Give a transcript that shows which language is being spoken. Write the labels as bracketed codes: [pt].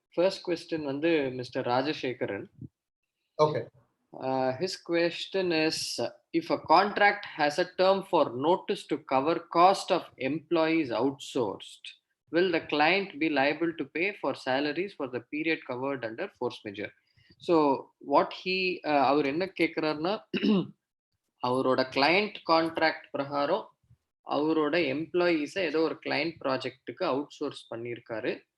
[en] First question வந்து mister Rajasekaran. Okay. His question is, if a contract has a term for notice to cover cost of employees outsourced, will the client be liable to pay for salaries for the period covered under force majeure? [ta] So what அவர் என்ன கேட்குறாருன்னா, அவரோட client contract பிரகாரம் அவரோட எம்ப்ளாயீஸை ஏதோ ஒரு client ப்ராஜெக்ட்டுக்கு out source பண்ணியிருக்காரு.